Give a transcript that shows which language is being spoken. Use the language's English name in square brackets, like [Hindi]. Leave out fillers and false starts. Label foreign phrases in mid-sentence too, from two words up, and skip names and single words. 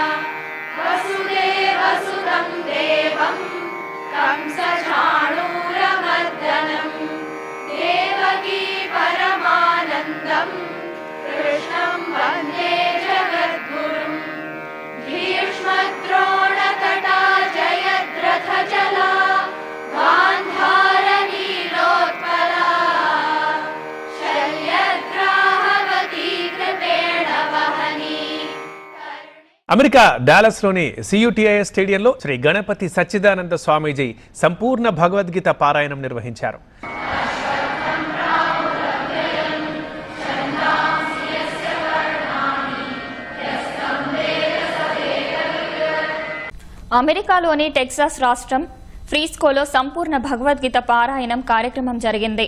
[Sanskrit] वसुदेवसुतं देवं कंसचाणूरमर्दनं देवकी परमानन्दं कृष्णं वन्दे जगद्गुरुं। भीष्मद्रोणतटा जयद्रथजला गान्धारनीलोत्पला शल्यग्राहवती कृपेण वहनी। [Telugu] అమెరికా డాలస్లోని CUTIS స్టేడియంలో శ్రీ గణపతి సచ్చిదానంద స్వామీజీ సంపూర్ణ భగవద్గీత పారాయణం నిర్వహించారు. అమెరికాలోని టెక్సాస్ రాష్ట్రం ఫ్రీస్కోలో సంపూర్ణ భగవద్గీత పారాయణం కార్యక్రమం జరిగింది.